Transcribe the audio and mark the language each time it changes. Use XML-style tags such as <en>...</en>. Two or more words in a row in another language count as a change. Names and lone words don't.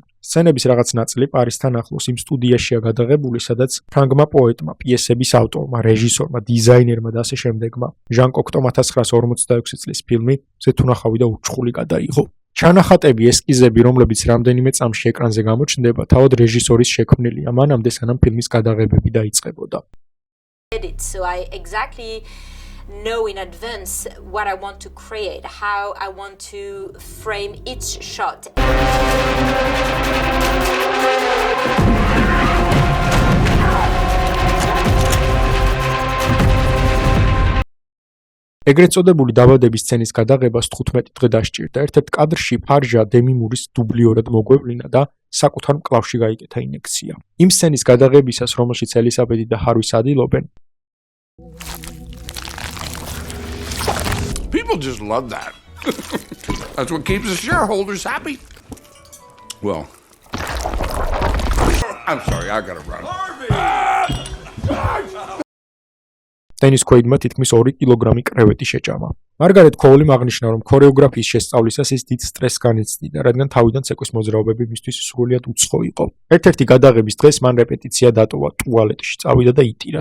<ka>სცენების რაღაც ნაწილი პარისთან ახლოს იმ სტუდიაშია გადაღებული, სადაც ფრანგმა პოეტმა, პიესების ავტორმა, რეჟისორმა, დიზაინერმა და ასე შემდეგმა ჟან კოქტომ 1946 წლის ფილმი ზეთუნახავი და ურჩხული გადაიღო. ჩანახატები, ესკიზები, რომლებიც რამდენიმე წამში ეკრანზე გამოჩნდება, თავად რეჟისორის შექმნილია, მანამდე სანამ ფილმის გადაღებები დაიწყებოდა.</ka> <en>So I exactly know in advance what I want to create, how I want to frame each shot.</en> <ka>ეგრეთ წოდებული დაბადების სცენის გადაღებას 15 დღე დასჭირდა. ერთ-ერთ კადრში ფარჟა დემი მურის დუბლიორად მოგვევლინა და საკუთარ მკლავში გაიკეთა ინექცია. იმ სცენის გადაღებისას, რომელშიც ელისაბედი და ჰარვის ადილობენ,</ka> <en>people just love that. That's what keeps the shareholders happy. Well, I'm sorry, I gotta run.</en> <ka>დენის ქვეიდმა თითქმის 2 კილოგრამი კრევეტი შეჭამა. მარგარეტ ქოული აღნიშნა, რომ ქორეოგრაფიის შესწავლისას ის დიდ სტრესს განიცდიდა, რადგან თავიდან ცეკვის მოძრაობები მისთვის სრულიად უცხო იყო. ერთ-ერთი გადაღების დღეს მან რეპეტიცია დატოვა, ტუალეტში წავიდა და იტირა.</ka>